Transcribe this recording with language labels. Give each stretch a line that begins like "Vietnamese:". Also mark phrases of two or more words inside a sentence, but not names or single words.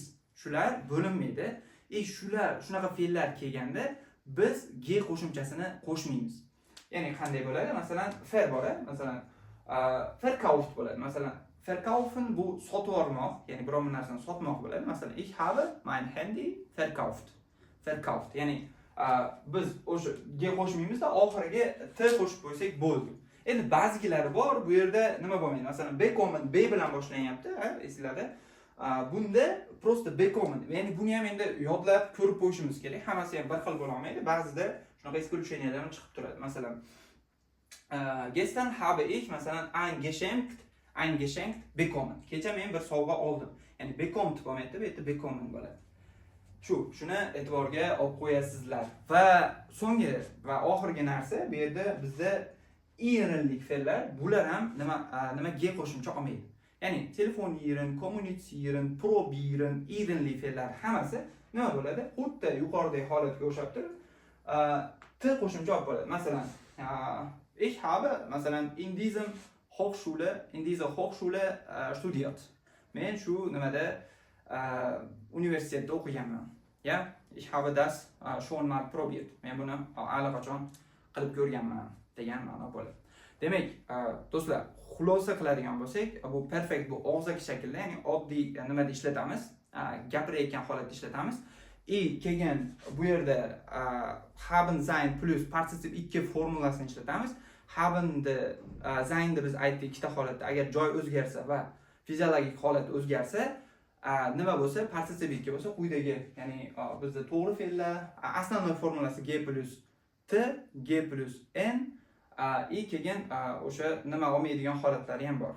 Uzbek: Shular bo'linmaydi. Shunaqa fe'llar kelganda biz g qo'shimchasini qo'shmaymiz. Ya'ni qanday bo'ladi? Masalan, fer bor, masalan, verkauft bo'ladi. Masalan, verkaufen bu sotib olmoq, ya'ni biror bir narsani sotmoq bo'ladi. Masalan,
German: ich habe mein Handy verkauft.
Uzbek: Ya'ni biz o'sha g qo'shmaymiz-da, oxiriga t qo'shib qo'ysak bo'ldi. Endi ba'zilari bor, bu yerda nima bo'lmaydi? Masalan, bekommen b bilan boshlanyapti, esinglarda. Bunda prosta bekommen, ya'ni buni ham endi yodlab ko'rib qo'yishimiz kerak. Hammasi ham bir xil bo'la olmaydi. Ba'zida shunaqa исключениялар chiqib turadi. Masalan,
German: gestern habe ich masalan ein Geschenk bekommen.
Uzbek: Kecha men bir sovg'a oldim. Ya'ni bekommen bo'lmaydi, bu yerda bekommen bo'ladi. Shuni e'tiborga olib qo'yasizlar. Va so'nggi va oxirgi narsa, bu yerda bizda irinlik fe'llar, bular ham nima g qo'shimcha olmaydi. Ya'ni
German: telefonieren, kommunitsieren, probieren,
Uzbek: irenli fe'llar hammasi nima bo'ladi? Xuddi yuqoridagi holatga o'xshab turib, t qo'shimcha olib bo'ladi. Masalan,
German: ich habe masalan in dieser Hochschule studiert.
Uzbek: Men shu nimada universitetda o'qiganman. Ya,
German: ich habe das schon mal probiert.
Uzbek: Men buni allaqachon qilib ko'rganman degan ma'no bo'ladi. Demak, do'stlar, xulosa qiladigan bo'lsak, bu perfect bu og'zaki shaklda, ya'ni oddiy nimada ishlatamiz, gapirayotgan holatda ishlatamiz. Keyin bu yerda
German: haben sein
Uzbek: plus partizip 2 formulasini ishlatamiz.
German: Habenni seinni
Uzbek: biz aytdik ikkita holatda, agar joy o'zgarsa va fiziologik holat o'zgarsa, nima bo'lsa, partizip 2 bo'lsa, quyidagi, ya'ni bizda to'g'ri fe'llar основной formulasi g plus t, g plus n, keyin o'sha nima olmaydigan holatlari ham bor.